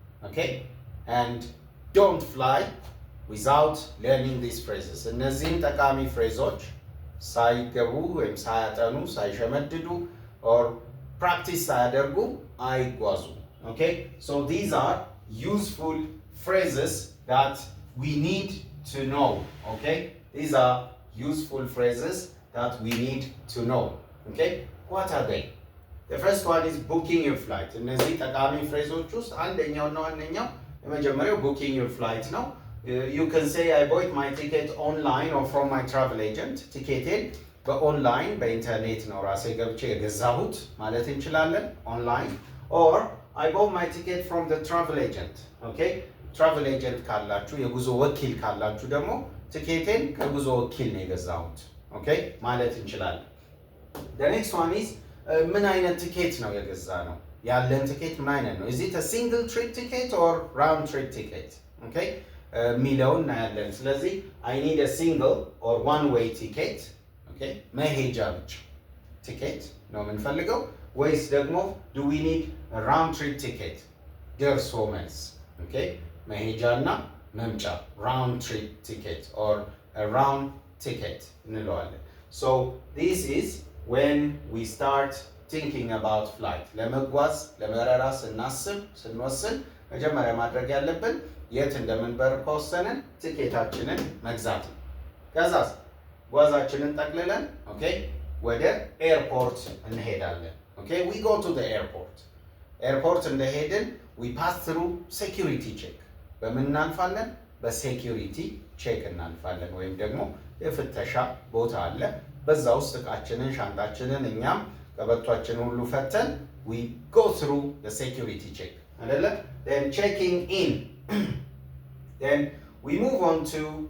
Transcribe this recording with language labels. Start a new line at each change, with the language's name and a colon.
English: Okay, and don't fly without learning these phrases.
Amharic: እነዚህን ጠቃሚ ፍሬዞች ሳይገቡ ወይም ሳያጠኑ ሳይሸመድዱ or practice ሳያደርጉ አይጓዙ.
English: Okay, so these are useful phrases that we need to know. Okay, these are useful phrases that we need to know. Okay, what are they? The first one is booking your flight.
Amharic: እነዚህ ጠቃሚ ፍሬዞች ውስጥ አንደኛውና ዋነኛው የመጀመሪያው
English: booking your flight ነው። You can say I bought my ticket online or from my travel agent.
Amharic: ቲኬቴን በኦንላይን በኢንተርኔት ነው ራሴ ገብቼ የገዛሁት ማለት እንችላለን። ኦንላይን
English: or I bought my ticket from the travel agent.
Amharic: Okay, travel agent ካላችሁ የጉዞ ወኪል ካላችሁ ደግሞ ቲኬቴን ከጉዞ ወኪል ነው የገዛሁት። Okay, ማለት እንችላለን።
English: The next one is
Amharic: ምን አይነት ቲኬት ነው የገዛ ነው? ያለን ቲኬት ምን አይነት ነው?
English: Is it a single trip ticket or round trip ticket? Okay,
Amharic: ሚለውን እናያለን። ስለዚህ
English: I need a single or one way ticket. Okay,
Amharic: መሄጃ ብቻ ቲኬት ነው የምንፈልገው ወይስ ደግሞ
English: do we need a round trip ticket?
Amharic: ደርሶ መልስ።
English: Okay,
Amharic: መሄጃና መምጫ
English: round trip ticket or a round ticket
Amharic: እንለዋለን።
English: So this is when we start thinking about flight.
Amharic: ለመጓዝ ለበረራ ስንወስን መጀመሪያ ማድረግ ያለብን የት እንደምንበር ከወሰንን ቲኬታችንን መግዛት ነው። ከዛስ ጓዛችንን ጠቅልለን okay ወደ ኤርፖርት እንሄዳለን።
English: Okay, we go to the airport.
Amharic: ኤርፖርት እንደሄድን
English: we pass through security check.
Amharic: በምን እናልፋለን? በሴኪሪቲ ቼክ እናልፋለን ወይም ደግሞ የፍተሻ ቦታ አለ። በዛ ውስጥ እቃችንን ሻንጣችንን እኛም ቀበቷችን ሁሉ ፈተን
English: we go through the security check
Amharic: አይደለ
English: then checking in then we move on to